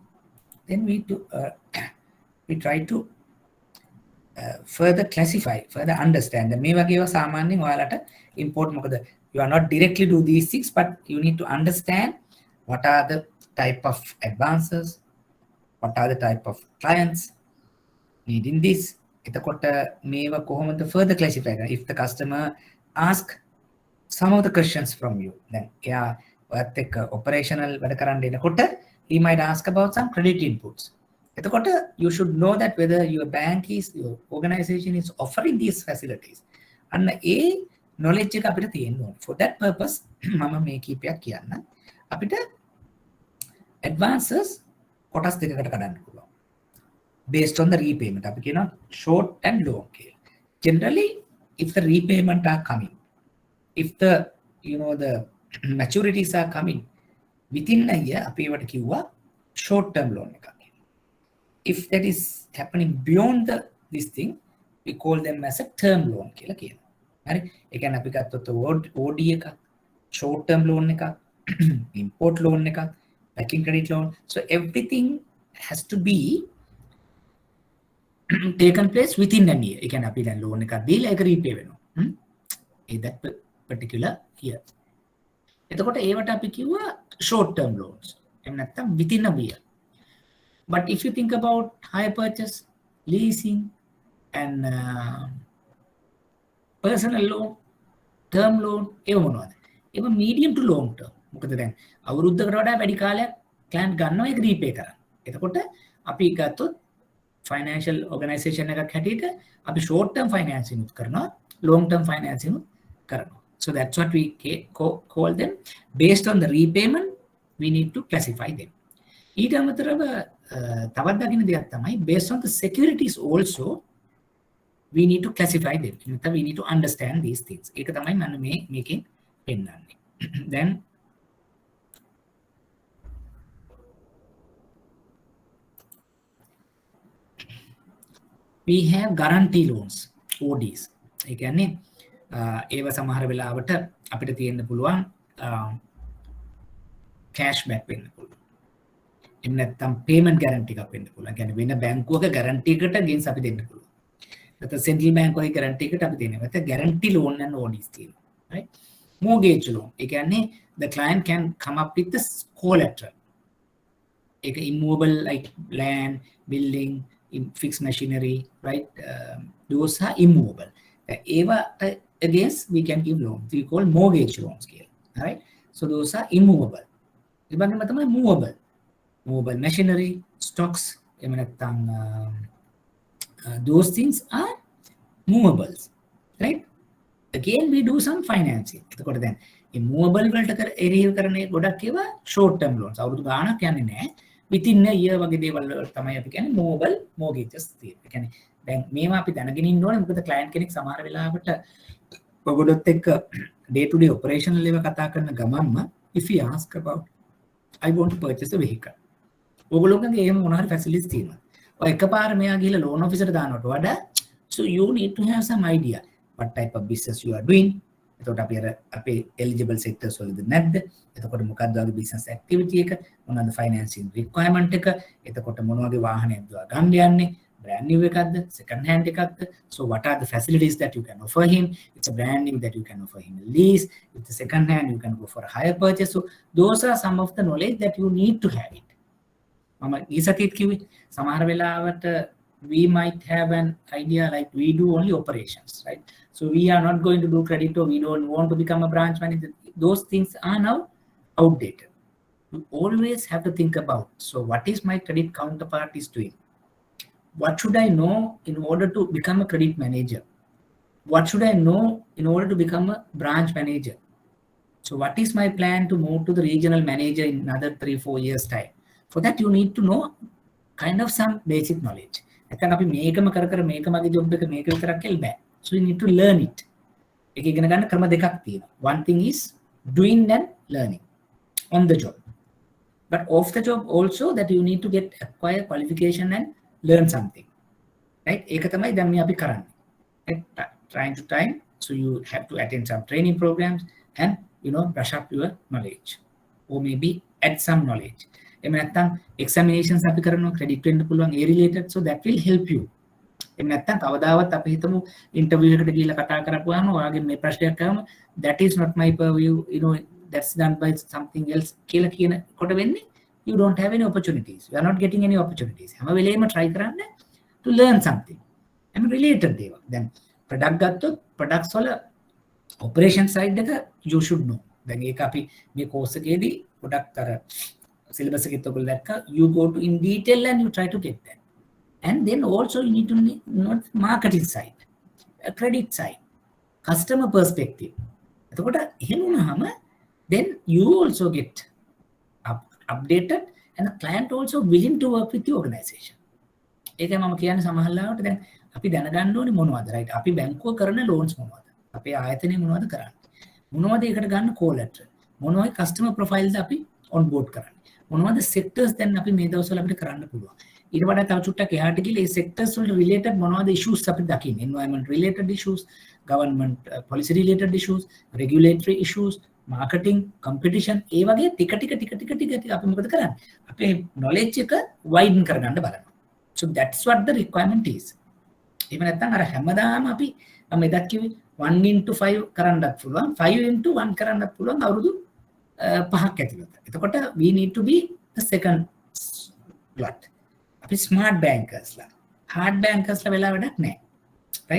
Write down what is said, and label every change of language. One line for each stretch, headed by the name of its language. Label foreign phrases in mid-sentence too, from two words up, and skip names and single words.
English: Then we try to further classify, further understand.
Sinhala: මේ වගේ ඒවා සාමාන්‍යයෙන් ඔයාලට
English: import මොකද you are not directly do these things, but you need to understand what are the type of advances, what are the type of clients needing this.
Sinhala: එතකොට මේවා කොහොමද
English: further classify කරන්නේ? If the customer ask some of the questions from you, then
Sinhala: එයා ඔයත් එක්ක
English: operational
Sinhala: වැඩ කරන්න එනකොට
English: he might ask about some credit inputs. එතකොට you should know that whether your bank is, your organization is offering these facilities.
Sinhala: අන්න ඒ knowledge එක අපිට තියෙන්න ඕනේ.
English: For that purpose
Sinhala: මම මේ කීපයක් කියන්න. අපිට advances කොටස් දෙකකට කඩන්න පුළුවන්.
English: Based on the repayment.
Sinhala: අපි කියනවා
English: short and long
Sinhala: කියලා.
English: Generally, if the repayment are coming, if the the maturities are coming within a year,
Sinhala: අපි ඒවට කිව්වා
English: short term loan
Sinhala: එකක්.
English: If that is happening beyond this thing, we call them as a term loan
Sinhala: කියලා කියනවා. හරි? ඒ කියන්නේ අපි ගත්තොත් OD එකක්,
English: short term loan
Sinhala: එකක්,
English: import loan
Sinhala: එකක්,
English: packing credit loan. So everything has to be taken place within a year.
Sinhala: ඒ කියන්නේ අපි දැන් loan එකක් දීලා ඒක repay වෙනවා.
English: In that particular year.
Sinhala: එතකොට ඒවට අපි කිව්වා
English: short term loans.
Sinhala: එහෙම නැත්නම්
English: within a year. But if you think about hire purchase, leasing, and personal loan, term loan,
Sinhala: ඒව මොනවද?
English: ඒව medium to long term.
Sinhala: මොකද දැන් අවුරුද්දකට වඩා වැඩි කාලයක් client ගන්නවා ඒක repay කරන්න. එතකොට අපි ගත්තොත්
English: financial organization
Sinhala: එකක් හැටියට අපි
English: short term financing
Sinhala: උත් කරනවා,
English: long term financing
Sinhala: උත් කරනවා.
English: So that's what we call them. Based on the repayment, we need to classify them.
Sinhala: ඊට අමතරව තවත් දකින්න දෙයක් තමයි
English: based on the securities also we need to classify them. නැත්නම් we need to understand these things.
Sinhala: ඒක තමයි මම මේකෙන් පෙන්නන්නේ.
English: Then we have guarantee loans, ODs.
Sinhala: ඒ කියන්නේ ඒව සමහර වෙලාවට අපිට තියෙන්න පුළුවන්
English: cash back
Sinhala: වෙන්න පුළුවන්. එහෙම නැත්නම්
English: payment guarantee
Sinhala: එකක් වෙන්න පුළුවන්. කියන්නේ වෙන බැංකුවක guarantee එකට against අපි දෙන්න පුළුවන්. නැත්නම්
English: central bank
Sinhala: වගේ guarantee එකට අපි දෙන්නේ.
English: නැත්නම් guarantee loan and ODs තියෙනවා. Right? Mortgage loan.
Sinhala: ඒ කියන්නේ
English: the client can come up with the collateral. ඒක immovable like land, building, fixed machinery, right? Those are immovable. Eva against we can give loans. We call mortgage loans here, right? So those are immovable.
Sinhala: ඉබංගම තමයි movable.
English: Movable machinery, stocks,
Sinhala: එහෙම නැත්නම්
English: those things are movables, right? Again we do some financing.
Sinhala: එතකොට දැන් මේ movable වලට එරෙහිව කරන ගොඩක් ඒවා
English: short term loans.
Sinhala: අවුරුදු ගාණක් යන්නේ නැහැ.
English: within a year
Sinhala: වගේ දේවල් වලට තමයි අපි කියන්නේ
English: movable mortgages
Sinhala: තියෙන්නේ. ඒ කියන්නේ දැන් මේවා අපි දැනගෙන ඉන්න ඕනේ මොකද client කෙනෙක් සමහර වෙලාවට ඔයගොල්ලොත් එක්ක
English: day to day operational level
Sinhala: කතා කරන ගමන්ම
English: if you ask about I want to purchase a vehicle.
Sinhala: ඔයගොල්ලෝගේ එහෙම මොන හරි facilities තියෙනවා. ඔය එකපාර මෙයා ගිහලා
English: loan officer
Sinhala: දානවට වඩා
English: so you need to have some idea what type of business you are doing.
Sinhala: එතකොට අපි අර අපේ
English: eligible sectors
Sinhala: වලද නැද්ද? එතකොට මොකක්ද වගේ
English: business activity
Sinhala: එක? මොනවාද
English: financing requirement
Sinhala: එක? එතකොට මොන වගේ වාහනයක්ද ගන්න යන්නේ?
English: Brand new එකක්ද? Second hand එකක්ද? So what are the facilities that you can offer him? It's a brand new that you can offer him a lease. If it's a second hand, you can go for a higher purchase. So those are some of the knowledge that you need to have it.
Sinhala: මම ඊසතිත් කිව්වේ සමහර වෙලාවට
English: we might have an idea like we do only operations, right? So we are not going to do credit or we don't want to become a branch manager. Those things are now outdated. You always have to think about, so what is my credit counterpart is doing? What should I know in order to become a credit manager? What should I know in order to become a branch manager? So what is my plan to move to the regional manager in another 3-4 years time? For that you need to know kind of some basic knowledge.
Sinhala: නැත්නම් අපි මේකම කර මේක මගේ job එක මේක විතරක් කියලා බෑ.
English: So you need to learn it.
Sinhala: ඒක ඉගෙන ගන්න ක්‍රම දෙකක් තියෙනවා.
English: One thing is doing and learning on the job. But off the job also that you need to get acquire qualification and learn something. Right? ඒක තමයි දැන් මේ අපි කරන්නේ. Right? Time to time. So you have to attend some training programs and brush up your knowledge. Or maybe add some knowledge.
Sinhala: එහෙම නැත්නම් examinations අපි කරනවා credit වෙන්න පුළුවන් ඒ related,
English: so that will help you.
Sinhala: එහෙම නැත්නම් කවදාවත් අපි හිතමු interview එකකට ගිහිල්ලා කතා කරපුවාම ඔයාගේ මේ ප්‍රශ්නයක් ආවම
English: that is not my purview, that's done by something else
Sinhala: කියලා කියන කොට වෙන්නේ
English: you don't have any opportunities, you are not getting any opportunities.
Sinhala: හැම වෙලේම
English: try කරන්න to learn something and related දේවල්. දැන් product ගත්තොත් products වල operation side එක you should know.
Sinhala: දැන් ඒක අපි මේ course එකේදී ගොඩක් අර syllabus එකෙත් ඔයගොල්ලෝ දැක්කා,
English: you go to in detail and you try to get that. And then also you need to know marketing side, credit side, customer perspective.
Sinhala: එතකොට එහෙම වුණාම
English: then you also get updated and the client also willing to work with the organization.
Sinhala: ඒකයි මම කියන්නේ සමහරවිට දැන් අපි දැනගන්න ඕනේ මොනවද, right? අපි බැංකුව කරන loans මොනවද? අපේ ආයතනය මොනවද කරන්නේ? මොනවද ඒකට ගන්න collateral? මොනවයි
English: customer profiles
Sinhala: අපි
English: on board
Sinhala: කරන්නේ? මොනවද sectors දැන් අපි මේ දවස්වල අපිට කරන්න පුළුවන්? ඊට වඩා තව චුට්ටක් එහාට ගිහලා මේ sectors වලට related මොනවද issues අපි දකින්නේ?
English: Environment related issues, government policy related issues, regulatory issues, marketing, competition,
Sinhala: ඒ වගේ ටික අපි මොකද කරන්නේ? අපේ knowledge එක widen කරගන්න බලනවා.
English: So that's what the requirement is.
Sinhala: එහෙම නැත්නම් අර හැමදාම අපි මම එදත් කිව්වේ 1/5 කරන්නත් පුළුවන්, 5/1 කරන්නත් පුළුවන් අවුරුදු 5ක් ඇතුළත.
English: එතකොට we need to be the second lot.
Sinhala: අපි
English: smart bankers
Sinhala: ලා.
English: hard bankers
Sinhala: ලා වෙලා වැඩක් නැහැ. right?